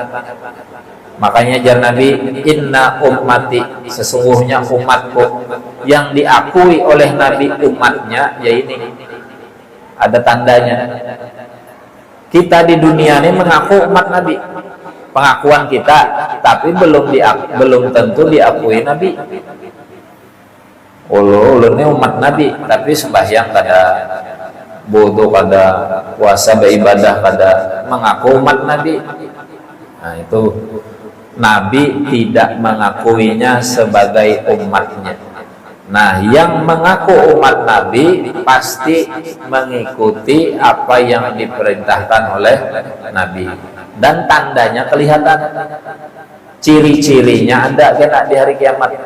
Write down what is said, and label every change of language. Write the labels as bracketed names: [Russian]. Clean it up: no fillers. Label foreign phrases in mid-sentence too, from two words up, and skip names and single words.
[Indonesian] Makanya jar Nabi, [Arabic] إن أمتي, [Indonesian] sesungguhnya umatku, yang diakui oleh Nabi umatnya, ya ini ada tandanya. Kita di dunia ini mengaku umat Nabi, pengakuan kita, tapi belum tentu diakui Nabi. [Banjar] Ulun ini umat Nabi, tapi sembahyang kada, wudu kada, puasa beribadah kada, mengaku umat Nabi. [Indonesian] Nah, itu Nabi tidak mengakuinya sebagai umatnya. Nah, yang mengaku umat Nabi pasti mengikuti apa yang diperintahkan oleh Nabi, dan tandanya kelihatan, ciri-cirinya ada kena di hari kiamat.